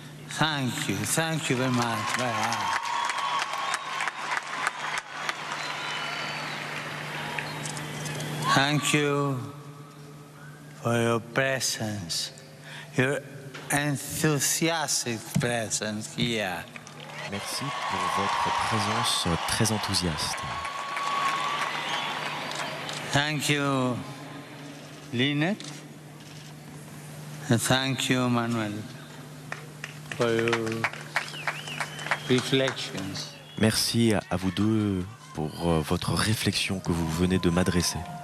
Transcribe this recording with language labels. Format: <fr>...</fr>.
<en>Thank you very much. Thank you for your presence, your enthusiastic presence here.</en> <fr>Merci pour votre présence très enthousiaste.</fr> <en>Thank you, Lynette, and thank you, Manuel, for your reflections.</en> <fr>Merci à vous deux pour votre réflexion que vous venez de m'adresser.</fr>